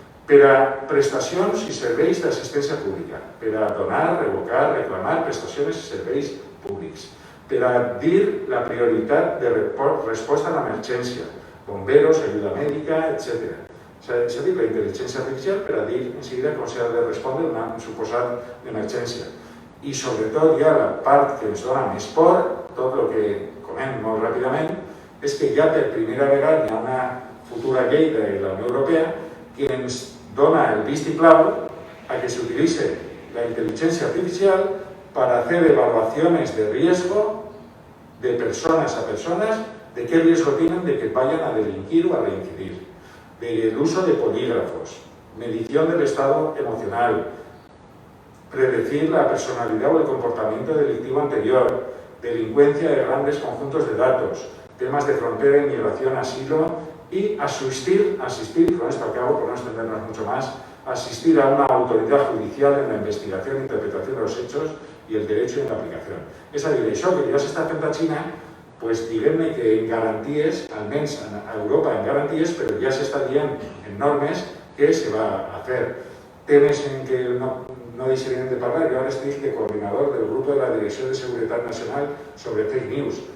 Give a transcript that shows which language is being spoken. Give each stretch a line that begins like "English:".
Catalan: Per a prestacions i serveis d'assistència pública, per a donar, revocar, reclamar prestacions i serveis públics, per a dir la prioritat de resposta a l'emergència, bomberos, ajuda mèdica, etc. És a dir, la intel·ligència artificial per a dir en seguida com s'ha de respondre a una suposada emergència. I sobretot ja la part que ens dona més por, tot el que comem molt ràpidament, és que ja per primera vegada hi ha una futura llei de la Unió Europea que ens dona el vistiplau a que se
Spanish: utilice la inteligencia artificial para hacer evaluaciones de riesgo de personas a personas, de qué riesgo tienen de que vayan a delinquir o a reincidir, del uso de polígrafos, medición del estado emocional, predecir la personalidad o el comportamiento delictivo anterior, delincuencia de grandes conjuntos de datos, temas de frontera, inmigración, asilo y asistir, con esto acabo por no extendernos mucho más, asistir a una autoridad judicial en la investigación e interpretación de los hechos y el derecho en la aplicación.
Catalan: És a dir, això que ja s'està fent a Xina, diguem-ne que en garanties, almenys a Europa en garanties, però ja s'està dient en normes que se va a fer. Temes en què no deixarem de parlar, jo ara estic de coordinador del grup de la Direcció de Seguretat Nacional sobre fake news.